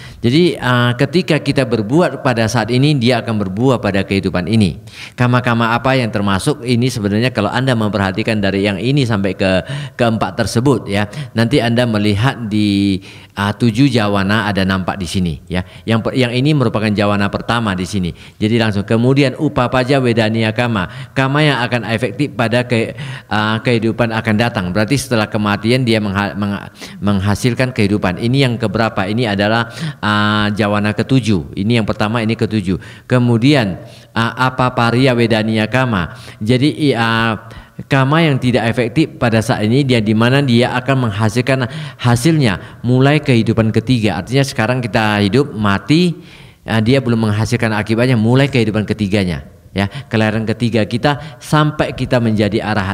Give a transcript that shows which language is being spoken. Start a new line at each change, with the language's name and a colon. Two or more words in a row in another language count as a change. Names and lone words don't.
Indonesian: Jadi ketika kita berbuat pada saat ini, dia akan berbuah pada kehidupan ini. Kama-kama apa yang termasuk ini sebenarnya kalau Anda memperhatikan dari yang ini sampai ke keempat tersebut ya, nanti Anda melihat di 7 jawana ada nampak di sini ya. Yang ini merupakan jawana pertama di sini. Jadi langsung kemudian
Pali: upapaja wedaniya kama
Indonesian: yang akan efektif pada kehidupan akan datang. Berarti setelah kematian dia menghasilkan kehidupan. Ini yang keberapa? Ini adalah jawana ke-7. Ini yang pertama, ini ke-7. Kemudian
Pali: apaparia wedaniya kama.
Indonesian: Jadi kama yang tidak efektif pada saat ini dia di mana dia akan menghasilkan hasilnya mulai kehidupan ketiga. Artinya sekarang kita hidup mati, dia belum menghasilkan akibatnya mulai kehidupan ketiganya. Ya, kelahiran ketiga kita sampai kita menjadi arahat.